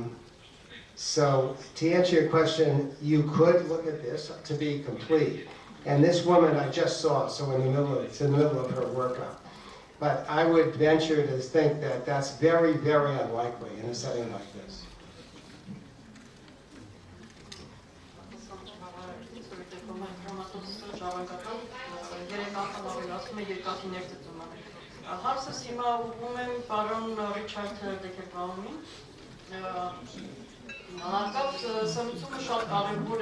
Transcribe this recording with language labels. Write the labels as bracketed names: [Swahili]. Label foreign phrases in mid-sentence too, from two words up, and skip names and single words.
[English] So to answer your question, you could look at this to be complete. And this woman I just saw, so it's in the middle of her workup. But I would venture to think that that's very, very unlikely in a setting like this. [Armenian] Հարցս հիմա ուղղում եմ պարոն Ռիչարդ Դեկերբաումին։ Հարկավ սնուցումը շատ կարևոր